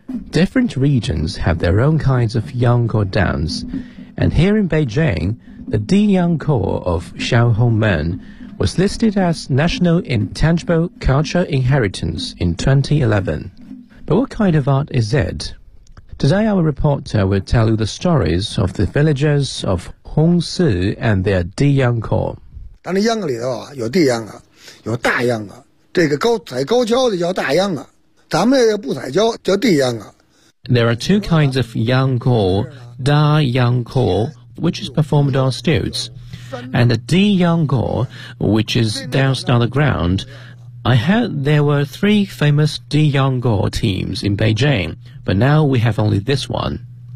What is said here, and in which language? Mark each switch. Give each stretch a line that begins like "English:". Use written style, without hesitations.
English: Different regions have their own kinds of Yangkou dance, and here in Beijing, the Di Yangkou of Xiaohongmen. Was listed as National Intangible Cultural Inheritance in 2011. But what kind of art is it? Today our reporter will tell you the stories of the villagers of Hongsi and their Di Yangkou.
Chinese: 但是秧歌里头啊，有地秧歌，有大秧歌，这个高采高跷的叫大秧歌，咱们要不采跷叫地秧歌。
English: There are two kinds of Yangkou, Da Yangkou, which is performed on stilts. And the Di Yangkou, which is danced on the ground. I heard there were three famous Di Yangkou teams in Beijing, but now we have only this one.